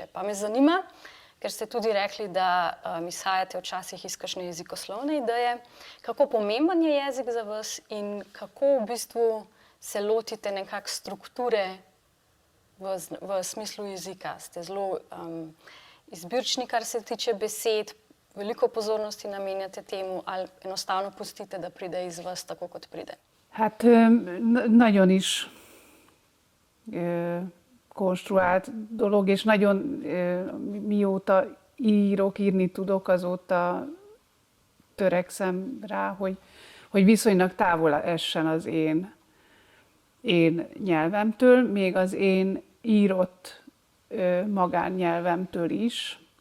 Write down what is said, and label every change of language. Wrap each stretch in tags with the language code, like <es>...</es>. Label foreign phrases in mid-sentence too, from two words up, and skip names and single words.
<sl>Pa me zanima, ker ste tudi rekli, da izhajate včasih iz kakšne jezikoslovne ideje, kako pomemben je jezik za vas in kako v bistvu se lotite nekak strukture v smislu jezika. Ste zelo izbirčni, kar se tiče besed, veliko pozornosti namenjate temu ali enostavno pustite, da pride iz vas tako, kot pride?</sl> <hu>Hát nagyon is konstruált dolog, és nagyon mióta írni tudok, azóta törekszem rá, hogy viszonylag távol essen az én nyelvemtől, még az én írott magánnyelvemtől is.</hu>